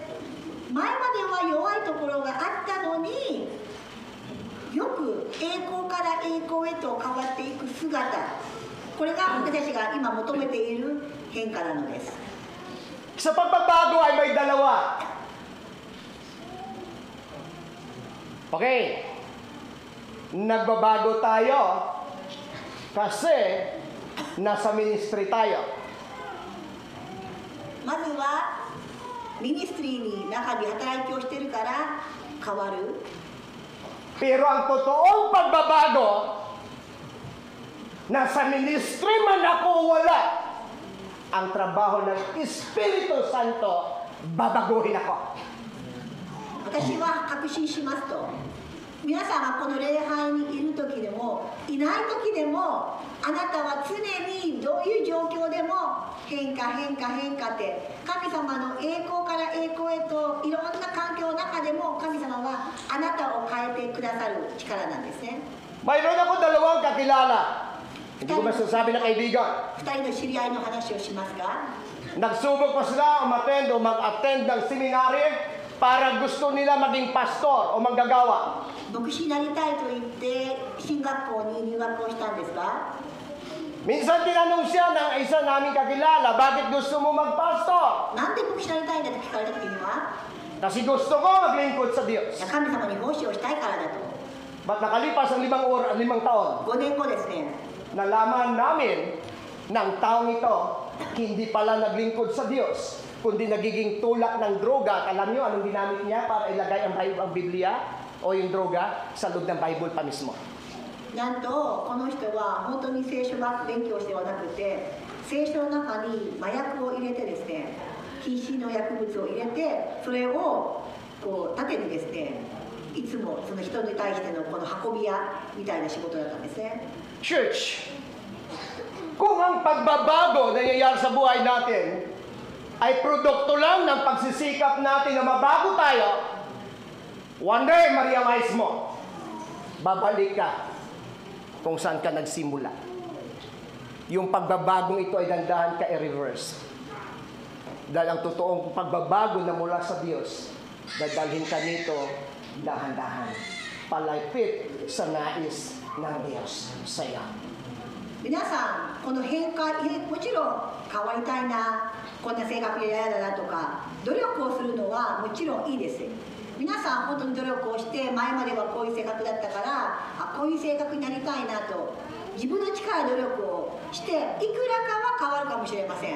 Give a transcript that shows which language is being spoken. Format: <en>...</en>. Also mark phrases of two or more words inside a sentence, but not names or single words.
<ja>前までは弱いところがあったのに、よく栄光から栄光へと変わっていく姿、これが私たちが今求めている変化なのです。</ja> <tl>Sa pagbabago ay may dalawa. Okay. Nagbabago tayo kasi nasa ministry tayo.</tl> <ja>まずはミニストリーに中に働きをしているから変わる。</ja> <tl>Pero ang totoong pagbabago, nasa ministry man ako o wala, ang trabaho ng Espiritu Santo, babaguhin ako.</tl> <ja>私は確信しますと、皆さんがこの礼拝にいる時でもいない時でも、あなたは常にどういう状況でも変化変化変化って、神様の栄光から栄光へといろんな環境の中でも神様はあなたを変えてくださる力なんですね。</ja> <tl>Mayroon ako dalawang kakilala. Hindi ko masasabi na kaibigan.</tl> <ja>2 人の知り合いの話をしますが、</ja> <tl>Nagsubok pa sila umattend o mag-attend ng seminary para gusto nila maging pastor o manggagawa.</tl> <ja>牧師になりたいと言って進学校に入学をしたんですが、</ja> <tl>Minsan tinanong siya ng isa naming kakilala, bakit gusto mo magpastor?</tl> <ja>なんで牧師になりたいんだと聞かれた時には、</ja> <tl>Kasi gusto ko maglingkod sa Diyos.</tl> <ja>神様に奉仕をしたいからだと。</ja> <tl>Ba't nakalipas ang 5 taon,</tl> <ja>5 年後ですね、</ja> <tl>nalaman namin ng taong ito, hindi pala naglingkod sa Diyos, kundi nagiging tulak ng droga. Alam niyo anong ginamit niya para ilagay ang Biblia o yung droga sa loob ng Bible pa mismo?</tl> <ja>なんとこの人は本当に聖書学勉強してはなくて、聖書の中に麻薬を入れてですね、禁止の薬物を入れて、それをこう盾にですね、いつもその人に対してのこの運び屋みたいな仕事だったんですね。</ja> <tl>Church, kung ang pagbabago na nangyayari sa buhay natin ay produkto lang ng pagsisikap natin na mabago tayo,</tl> <en>one day</en> <tl>ma-realize mo, babalik ka kung saan ka nagsimula. Yung pagbabagong ito ay dandahan ka i-reverse. Dahil ang totoong pagbabago na mula sa Diyos, dadalhin ka nito dahan-dahan, palapit sa nais ng Diyos sa iyo.</tl> <ja>皆さん、この変化、もちろん変わりたいな、こんな性格嫌だなとか、努力をするのはもちろんいいです。皆さん本当に努力をして、前まではこういう性格だったから、こういう性格になりたいなと、自分の力で努力をして、いくらかは変わるかもしれません。</ja>